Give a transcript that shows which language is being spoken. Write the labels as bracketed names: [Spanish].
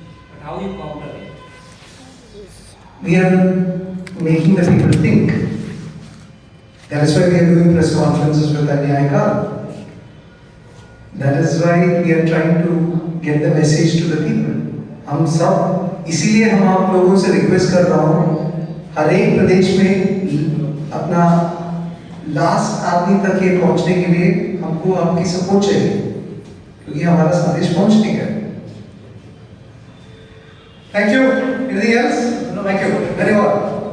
[English] But how you counter it? We are making the people think. That is why we are doing press conferences with Anyaya Kal. That is why we are trying to get the message to the people. [Hindi] हम सब इसीलिए हम आप लोगों से request कर रहा हूँ, हर एक प्रदेश में अपना लास्ट आदमी तक ये पहुँचने के लिए हमको आपकी सपोर्ट चाहिए, क्योंकि हमारा संदेश पहुँच नहीं गया. [English] Thank you. Anything else? No, thank you. Very well.